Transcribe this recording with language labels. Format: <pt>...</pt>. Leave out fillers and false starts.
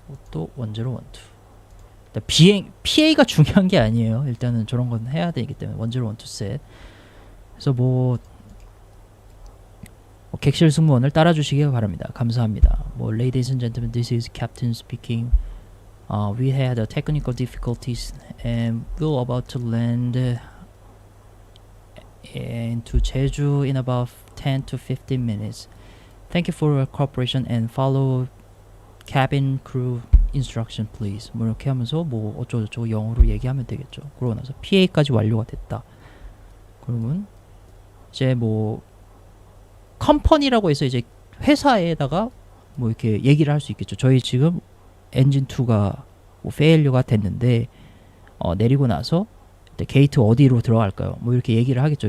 <ko>또 원제로 원투. PA가 중요한 게 아니에요. 일단은 저런 건 해야 되기 때문에 원제로 원투 셋. 그래서 뭐 객실 승무원을 따라주시기 바랍니다. 감사합니다.</ko> <en>뭐 Ladies and gentlemen, this is Captain speaking. We had technical difficulties and we're about to land into Jeju in about 10 to 15 minutes. Thank you for your cooperation and follow cabin crew instruction please.</en> <ko>뭐 이렇게 하면서 뭐 어쩌고저쩌고 영어로 얘기하면 되겠죠. 그러고 나서 PA까지 완료가 됐다. 그러면 이제 뭐 컴퍼니라고 해서 이제 회사에다가 뭐 이렇게 얘기를 할 수 있겠죠. 저희 지금 엔진 2가 뭐 페일류가 됐는데 내리고 나서 게이트 어디로 들어갈까요? 뭐 이렇게 얘기를 하겠죠.</ko>